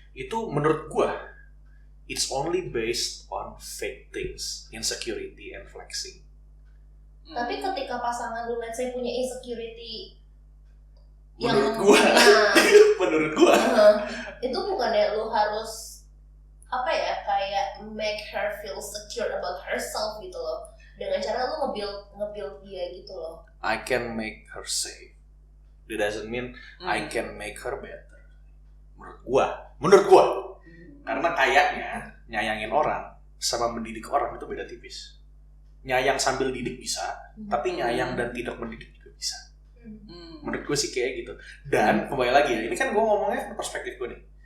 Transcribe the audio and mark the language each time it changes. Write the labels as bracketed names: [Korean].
[Indonesian] Itu menurut gua, [English] it's only based on fake things, insecurity and flexing. [Indonesian] Tapi ketika pasangan lu [English] let's say [Indonesian] punya insecurity Menurut gua, menurut gua, itu bukannya lu harus apa ya kayak [English] make her feel secure about herself [Indonesian] gitu loh dengan cara lu nge-build dia gitu loh. [English] I can make her safe. That doesn't mean I can make her better. [Indonesian] Menurut gua, karena kayaknya nyayangin orang sama mendidik orang itu beda tipis. Nyayang sambil didik bisa, tapi nyayang dan tidak mendidik juga bisa. Menurut gue sih kayak gitu. Dan kembali lagi ya, ini kan gue ngomongnya perspektif gue nih.